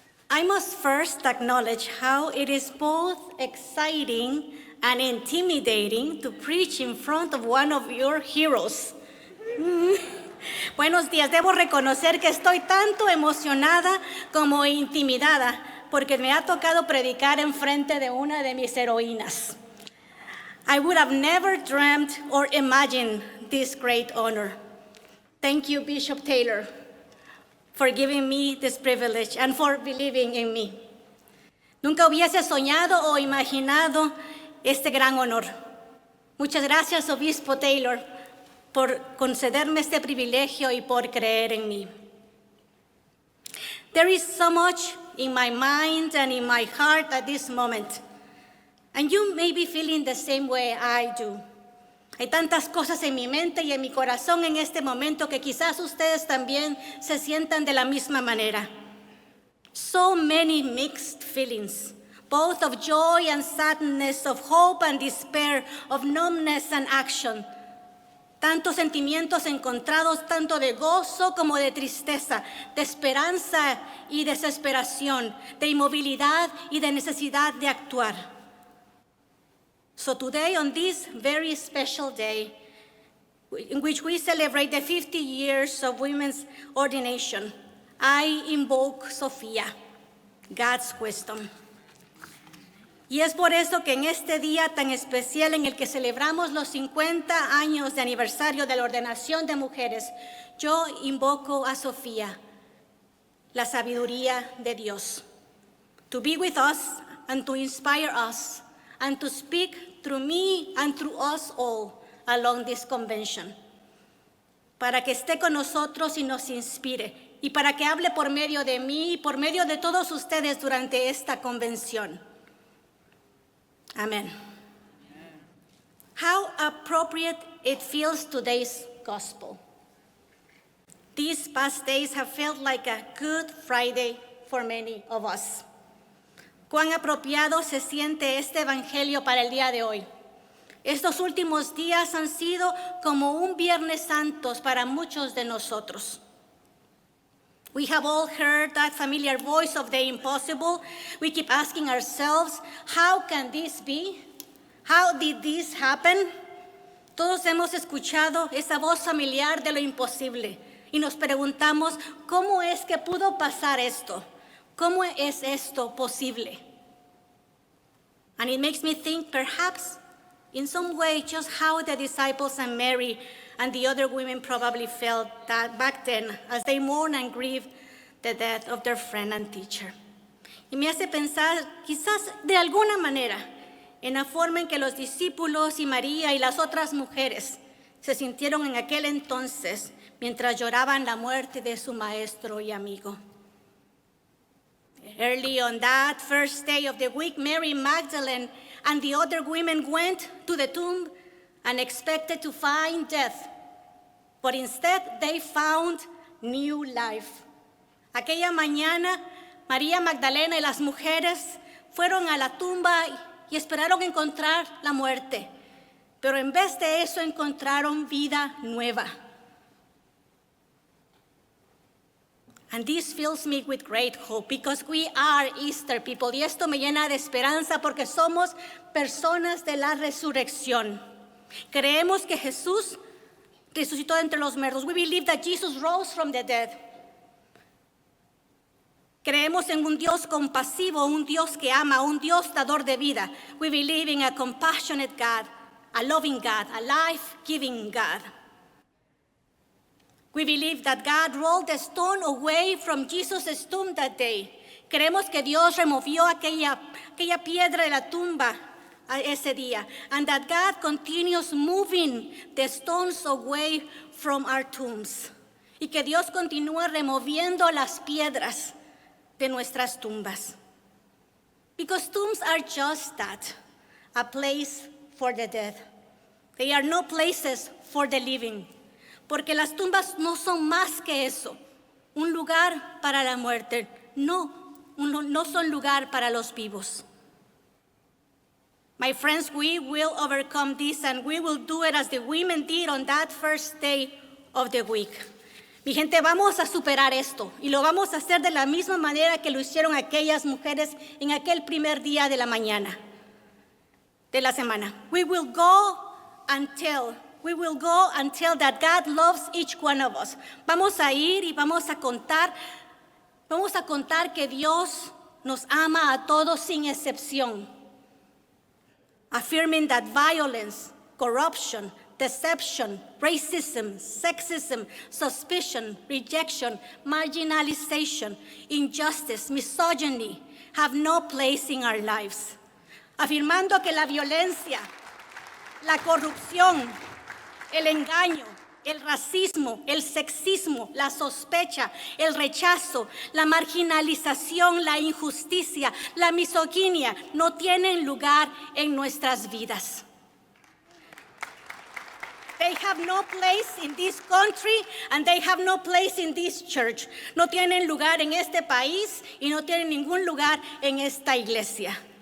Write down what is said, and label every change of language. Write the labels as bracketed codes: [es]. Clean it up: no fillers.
[en] I must first acknowledge how it is both exciting and intimidating to preach in front of one of your heroes. [es] Buenos días. Debo reconocer que estoy tanto emocionada como intimidada porque me ha tocado predicar en frente de una de mis heroínas. [en] I would have never dreamt or imagined this great honor. Thank you, Bishop Taylor, for giving me this privilege and for believing in me. [es] Nunca hubiese soñado o imaginado este gran honor. Muchas gracias, Obispo Taylor, por concederme este privilegio y por creer en mí. [en] There is so much in my mind and in my heart at this moment, and you may be feeling the same way I do. [es] Hay tantas cosas en mi mente y en mi corazón en este momento que quizás ustedes también se sientan de la misma manera. [en] So many mixed feelings, both of joy and sadness, of hope and despair, of numbness and action. [es] Tantos sentimientos encontrados, tanto de gozo como de tristeza, de esperanza y desesperación, de inmovilidad y de necesidad de actuar. [en] So today, on this very special day, in which we celebrate the 50 years of women's ordination, I invoke Sophia, God's wisdom. [es] Y es por eso que en este día tan especial en el que celebramos los 50 años de aniversario de la ordenación de mujeres, yo invoco a Sofía, la sabiduría de Dios, [en] to be with us and to inspire us and to speak through me and through us all along this convention, [es] para que esté con nosotros y nos inspire, y para que hable por medio de mí y por medio de todos ustedes durante esta convención. [en] Amen. How appropriate it feels today's gospel. These past days have felt like a Good Friday for many of us. [es] Cuán apropiado se siente este evangelio para el día de hoy. Estos últimos días han sido como un Viernes Santo para muchos de nosotros. [en] We have all heard that familiar voice of the impossible. We keep asking ourselves, how can this be? How did this happen? [es] Todos hemos escuchado esa voz familiar de lo imposible y nos preguntamos, ¿cómo es que pudo pasar esto? ¿Cómo es esto posible? [en] And it makes me think perhaps in some way just how the disciples and Mary and the other women probably felt that back then as they mourned and grieved the death of their friend and teacher. [es] Y me hace pensar quizás de alguna manera en la forma en que los discípulos y María y las otras mujeres se sintieron en aquel entonces mientras lloraban la muerte de su maestro y amigo. [en] Early on that first day of the week, Mary Magdalene and the other women went to the tomb and expected to find death, but instead they found new life. [es] Aquella mañana, María Magdalena y las mujeres fueron a la tumba y esperaron encontrar la muerte, pero en vez de eso encontraron vida nueva. [en] And this fills me with great hope because we are Easter people. [es] Y esto me llena de esperanza porque somos personas de la resurrección. Creemos que Jesús resucitó de entre los muertos. [en] We believe that Jesus rose from the dead. [es] Creemos en un Dios compasivo, un Dios que ama, un Dios dador de vida. [en] We believe in a compassionate God, a loving God, a life-giving God. We believe that God rolled the stone away from Jesus' tomb that day. [es] Creemos que Dios removió aquella piedra de la tumba ese día, [en] and that God continues moving the stones away from our tombs. [es] Y que Dios continúa removiendo las piedras de nuestras tumbas. [en] Because tombs are just that, a place for the dead. They are no places for the living. [es] Porque las tumbas no son más que eso, un lugar para la muerte, no son lugar para los vivos. [en] My friends, we will overcome this and we will do it as the women did on that first day of the week. [es] Mi gente, vamos a superar esto y lo vamos a hacer de la misma manera que lo hicieron aquellas mujeres en aquel primer día de la mañana, de la semana. [en] We will go until that God loves each one of us. [es] Vamos a ir y vamos a contar que Dios nos ama a todos sin excepción. [en] Affirming that violence, corruption, deception, racism, sexism, suspicion, rejection, marginalization, injustice, misogyny have no place in our lives. [es] Afirmando que la violencia, la corrupción, el engaño, el racismo, el sexismo, la sospecha, el rechazo, la marginalización, la injusticia, la misoginia no tienen lugar en nuestras vidas. [en] They have no place in this country and they have no place in this church. [es] No tienen lugar en este país y no tienen ningún lugar en esta iglesia.